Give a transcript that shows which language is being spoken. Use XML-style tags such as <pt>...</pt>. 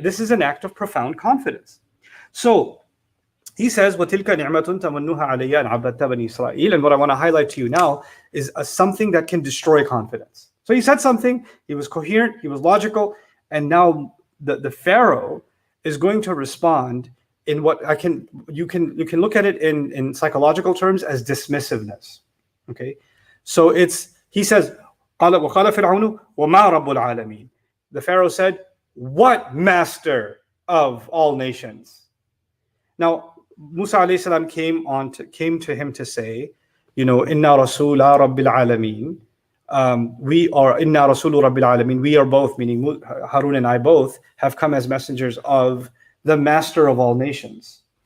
<en>This is an act of profound confidence. So he says,</en> <ar>وَتِلْكَ نِعْمَةٌ تَمَنُّهَا عَلَيَّ أَنْ عَبَدْتَ بَنِي إِسْرَائِيلَ.</ar> <en>And what I want to highlight to you now is something that can destroy confidence. So he said something, he was coherent, he was logical, and now the Pharaoh is going to respond in what you can look at it in psychological terms as dismissiveness. Okay, so he says,</en> <ar>قَالَ وَقَالَ فِرْعَوْنُ وَمَا رَبُّ الْعَالَمِينَ.</ar> <en>The Pharaoh said, what master of all nations? Now, Musa alayhi salam came to him to say, Inna Rasula Rabbil Alameen. We are Inna Rasulu Rabbil Alameen. We are both, meaning Harun and I both, have come as messengers of the master of all nations.</en>